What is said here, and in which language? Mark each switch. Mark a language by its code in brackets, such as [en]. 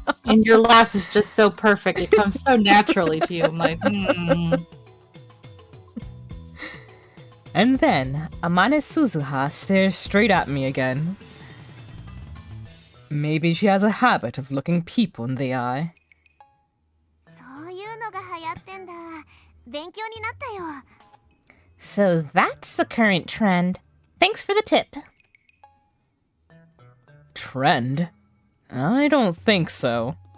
[en] And your laugh is just so perfect. It comes so naturally to you. I'm like, And then, Amane Suzuha stares straight at me again. Maybe she has a habit of looking people in the eye. [ja] そういうのが流行ってんだ。勉強になったよ。 [en] So that's the current trend. Thanks for the tip. Trend? I don't think so.